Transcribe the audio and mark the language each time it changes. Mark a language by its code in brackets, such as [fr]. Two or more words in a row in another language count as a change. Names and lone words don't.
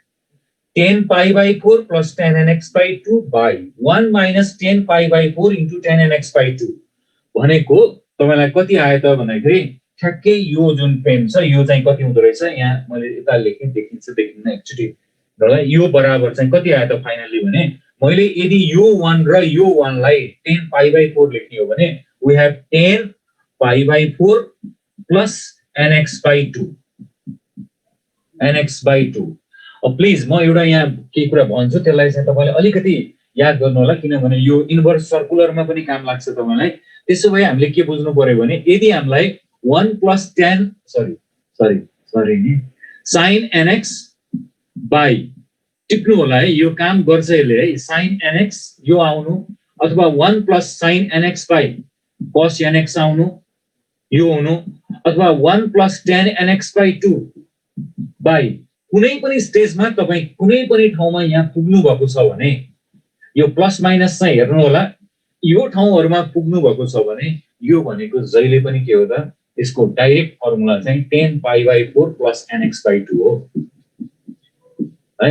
[ne] 10π/4 प्लस 10nx/2 बाई 1 माइनस 10π/4 इन्टु 10nx/2 भनेको तपाईलाई कति आयो त भन्दाखेरि ठ्याक्कै यो जुन फ्रेम छ यो चाहिँ कति हुँदो रहेछ यहाँ मैले यता लेखेँ, देखिन्छ देखिन्न एकचोटि र यो बराबर चाहिँ कति आयो त फाइनली भने मैले यदि यो 1 र यो 1 लाई 10π/4 लेख्ने हो भने [en] we have 10π/4 plus nx/2 [ne] अब प्लिज म एउटा यहाँ केही कुरा भन्छु त्यसलाई चाहिँ तपाईले अलिकति याद गर्नु होला किनभने यो इन्भर्स सर्कुलरमा पनि काम लाग्छ तपाईलाई। त्यसो भए हामीले के बुझ्नु पर्यो भने यदि हामीलाई 1 plus 10 sin nx बाई टिप्नु होला है यो काम गर्छ यसले है sin nx यो आउनु अथवा 1 plus sin nx बाई cos nx आउनु यो हुनु अथवा 1 plus 10 nx/2 बाई कुनै पनि स्टेजमा तपाई कुनै पनि ठाउँमा यहाँ पुग्नु भएको छ भने यो प्लस माइनस चाहिँ हेर्नु होला यो ठाउँहरुमा पुग्नु भएको छ भने यो भनेको जहिले पनि के हो त यसको डाइरेक्ट फर्मुला चाहिँ 10π/4 plus nx/2 हो है।